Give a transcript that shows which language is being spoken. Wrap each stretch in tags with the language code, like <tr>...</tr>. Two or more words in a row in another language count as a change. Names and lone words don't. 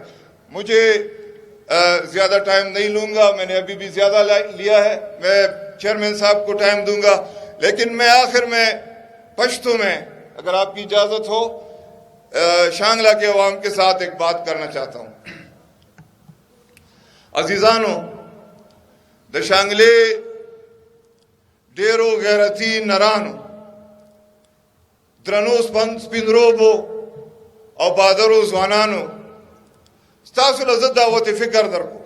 <ur>مجھے زیادہ ٹائم نہیں لوں گا، میں نے ابھی بھی زیادہ لیا ہے، میں چیئرمین صاحب کو ٹائم دوں گا. لیکن میں آخر میں پشتو میں، اگر آپ کی اجازت ہو، شانگلہ کے عوام کے ساتھ ایک بات کرنا چاہتا ہوں.</ur> <ps>عزیزانو، د شانگلے ډیرو غیرتی نرانو، درنو سپینروبو او بادرو ځوانانو، ستاسو له زه دعوت فکر درکو.</ps>